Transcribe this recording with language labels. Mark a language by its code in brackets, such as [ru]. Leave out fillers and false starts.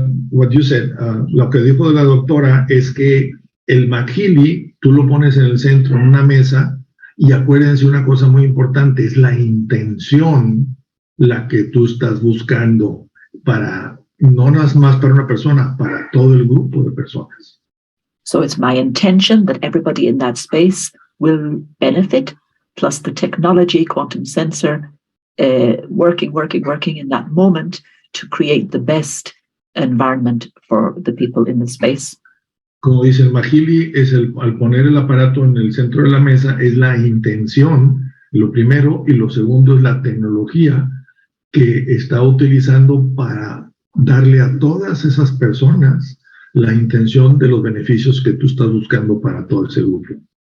[en] What you said, [es] lo que dijo la doctora es que el McHealy tú lo pones en el centro, en una mesa, y acuérdense una cosa muy importante, es la intención la que tú estás buscando para, no nada más para una persona, para todo el grupo de personas. [en] So it's my intention that everybody in that space will benefit, plus the technology, quantum sensor, working in that moment to create the best environment for the people in the space. [es] Como dice el McHealy, al poner el aparato en el centro de la mesa, es la intención, lo primero, y lo segundo es la tecnología que está utilizando para darle a todas esas personas la intención de los beneficios que tú estás buscando para todo ese grupo.